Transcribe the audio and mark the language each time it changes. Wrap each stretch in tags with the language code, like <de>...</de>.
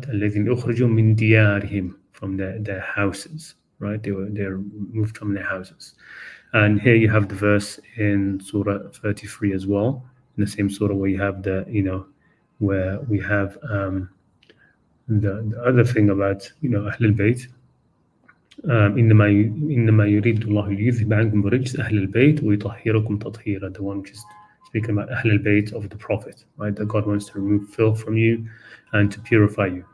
<ar>الذين أخرجوا من ديارهم,</ar> <en>from their houses, right? They're moved from their houses. And here you have the verse in Surah 33 as well, in the same surah where you have where we have the other thing about Ahl al-Bayt.</en> <ar>إنما يريد الله ليذهب عنكم رجس أهل البيت ويطهركم تطهيرا.</ar> <en>The one which is speaking about Ahl al-Bayt of the Prophet, right? That God wants to remove filth from you and to purify you.</en>